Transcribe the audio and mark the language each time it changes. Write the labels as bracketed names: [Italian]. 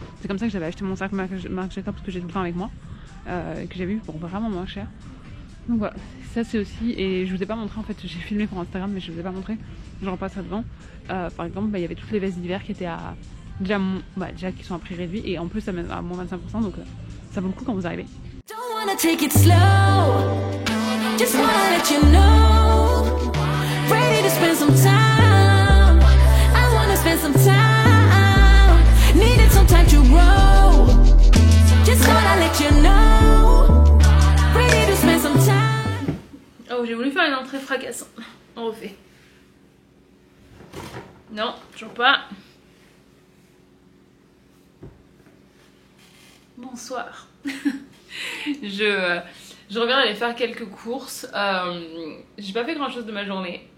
[French] C'est comme ça que j'avais acheté mon sac Marc Jacobs que j'ai tout le temps avec moi, que j'avais eu pour vraiment moins cher. Donc voilà, ça c'est aussi, et je vous ai pas montré en fait, j'ai filmé pour Instagram mais je vous ai pas montré, je repasserai devant. Par exemple, il y avait toutes les vestes d'hiver qui étaient à déjà qui sont à prix réduit et en plus ça met à moins 25%, donc ça vaut le coup quand vous arrivez. [English] Don't wanna take it slow, just wanna let you know, ready to spend some time, I wanna spend some time, needed some time to grow, just wanna let you know, ready to spend some time. [French] Oh, j'ai voulu faire une entrée fracassante, on refait. Non, toujours pas. Bonsoir. Je reviens d'aller faire quelques courses. J'ai pas fait grand chose de ma journée.